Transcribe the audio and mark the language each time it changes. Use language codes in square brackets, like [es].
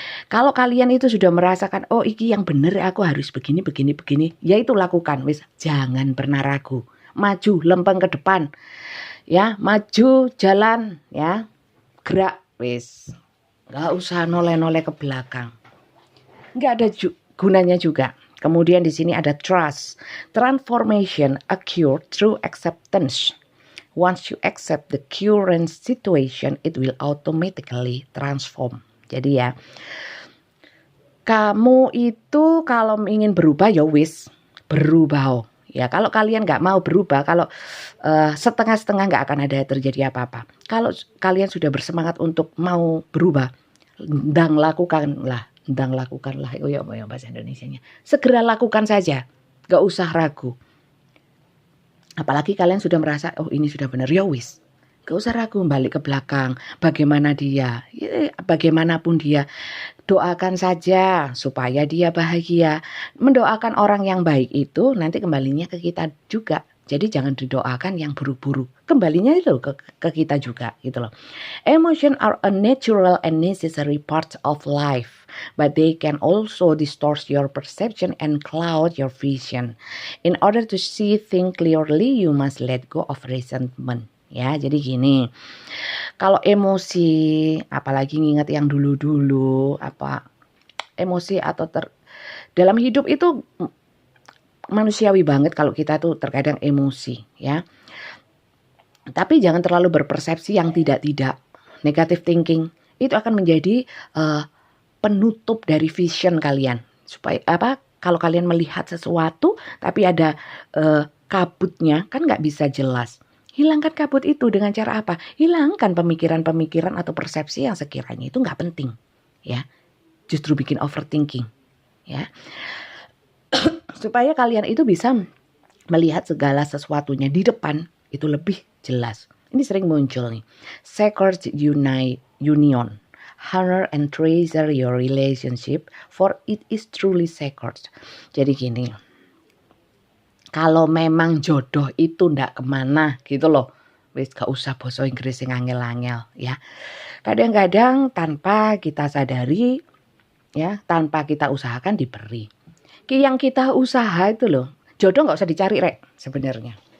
[id] Kalau kalian itu sudah merasakan iki yang bener, aku harus begini, ya itu lakukan wis, jangan pernah ragu. Maju lempeng ke depan. Ya, maju jalan ya. Gerak wis. Enggak usah noleh-noleh ke belakang. Enggak ada gunanya juga. Kemudian di sini ada trust. [en] Transformation occur through acceptance. Once you accept the current situation, it will automatically transform. [id] Jadi ya, kamu itu kalau ingin berubah ya wis, berubah. Ya kalau kalian nggak mau berubah, kalau setengah-setengah nggak akan ada terjadi apa-apa. Kalau kalian sudah bersemangat untuk mau berubah, ndang lakukanlah. Oh ya bahasa Indonesianya. Segera lakukan saja, nggak usah ragu. Apalagi kalian sudah merasa ini sudah benar, ya wis, gak usah ragu, balik ke belakang. Bagaimanapun dia, doakan saja supaya dia bahagia. Mendoakan orang yang baik itu nanti kembalinya ke kita juga. Jadi jangan didoakan yang buruk-buruk, kembalinya itu ke kita juga gitu loh. [en] Emotion are a natural and necessary part of life, but they can also distort your perception and cloud your vision. In order to see things clearly, you must let go of resentment. [id] Ya, jadi gini, kalau emosi, apalagi nginget yang dulu-dulu, emosi atau dalam hidup itu manusiawi banget kalau kita tuh terkadang emosi ya. Tapi jangan terlalu berpersepsi yang tidak. [en] Negative thinking [id] itu akan menjadi penutup dari vision kalian. Supaya kalau kalian melihat sesuatu tapi ada kabutnya, kan nggak bisa jelas. Hilangkan kabut itu dengan cara apa? Hilangkan pemikiran-pemikiran atau persepsi yang sekiranya itu nggak penting ya. Justru bikin overthinking ya. Supaya kalian itu bisa melihat segala sesuatunya di depan itu lebih jelas. Ini sering muncul nih. [en] Sacred union. Honor and treasure your relationship, for it is truly sacred. [id] Jadi gini, kalau memang jodoh itu ndak kemana gitu loh, wis gak usah bahasa Inggris yang angel-angel ya. Kadang-kadang tanpa kita sadari ya, tanpa kita usahakan diberi. Yang kita usaha itu loh, jodoh gak usah dicari rek sebenarnya.